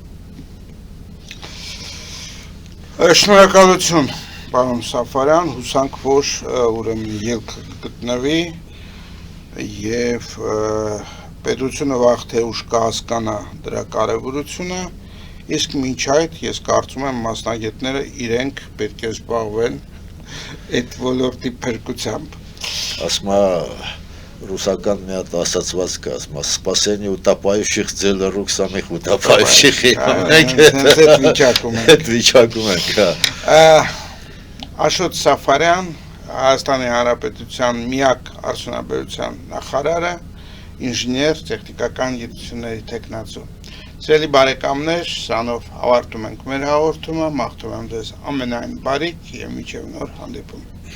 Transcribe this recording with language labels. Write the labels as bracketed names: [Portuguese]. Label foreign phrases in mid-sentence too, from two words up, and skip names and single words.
[Armenian] Շնորհակալություն, պարոն Սաֆարյան, հուսանք, որ ուրեմն ելք գտնվի եւ պետությունը վաղ թե ուշ կհասկանա դրա կարեւորությունը, իսկ մինչ այդ ես կարծում եմ մասնագետները իրենք պետք է զբաղվեն այդ ոլորտի փրկությամբ։ Ասма ռուսական մի հատ ասացված կա, ասма [Russian] спасение утопающих дело рук самих утопающих։ [Armenian] Այդ վիճակում ենք։ Աշոտ Սաֆարյան, Հայաստանի Հանրապետության միակ արդյունաբերության նախարարը, ինժեներ, տեխնիկական գիտությունների թեկնածու։ Սիրելի բարեկամներ, սրանով ավարտում ենք մեր հաղորդումը, մաղթում եմ ձեզ ամենայն բարիք եւ մինչեւ նոր հանդիպում։